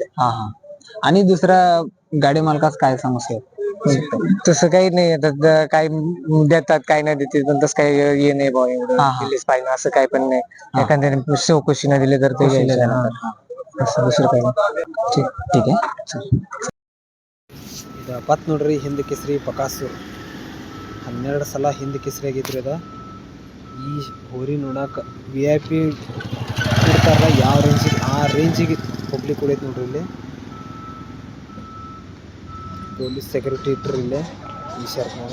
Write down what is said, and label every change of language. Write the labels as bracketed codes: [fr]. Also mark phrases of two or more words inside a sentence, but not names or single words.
[mr] हा हा आणि दुसरा गाडी मालकाच काय समस्या आहे? तसं काही नाही. आता काही देतात काही नाही देते, पण तसं काही हे नाही भाऊ एवढं दिलेच पाहिजे असं काही पण नाही. एखाद्याने चौकशी नाही दिले तर ते घ्यायचं. असं दुसरं काही नाही. ठीक आहे. [kn] ಬತ್ ನೋಡ್ರಿ ಹಿಂದ್ ಕೇಸರಿ ಪಕಾಸು 12 ಸಲ ಹಿಂದ್ ಕೇಸರಿ ಆಗೈತ್ರಿ ಅದ. ಈ ಹೋರಿ ನೋಡಕ್ಕೆ VIP ಕೊಡ್ತಾರಲ್ಲ ಯಾವ ರೇಂಜಿಗೆ ಆ ರೇಂಜಿಗೆ ಪಬ್ಲಿಕ್ ಹೊಡೈತೆ ನೋಡ್ರಿ. ಇಲ್ಲಿ ಪೊಲೀಸ್ ಸೆಕ್ಯೂರಿಟಿ ಇಟ್ರಿ ಇಲ್ಲೇ ಈ ಶರ್ಟ್ನಾಗ.